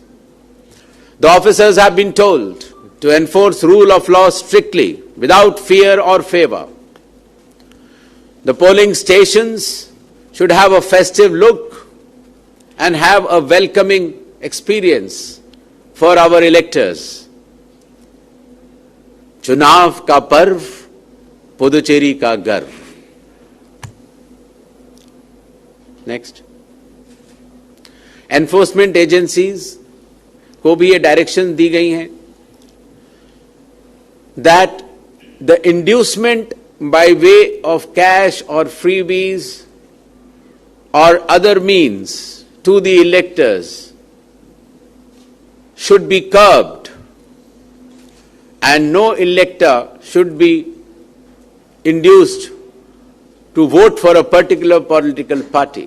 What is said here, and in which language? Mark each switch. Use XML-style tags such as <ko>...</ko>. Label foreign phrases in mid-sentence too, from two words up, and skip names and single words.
<en>The officers have been told to enforce rule of law strictly, without fear or favor. The polling stations should have a festive look and have a welcoming experience for our electors.</en> <hi>चुनाव का पर्व, पुडुचेरी का गर्व.</hi> <en>Next. Enforcement agencies</en> <hi>को भी ये डायरेक्शन दी गई हैं that</hi> <en>the inducement by way of cash or freebies or other means to the electors should be curbed, and no elector should be induced to vote for a particular political party.</en>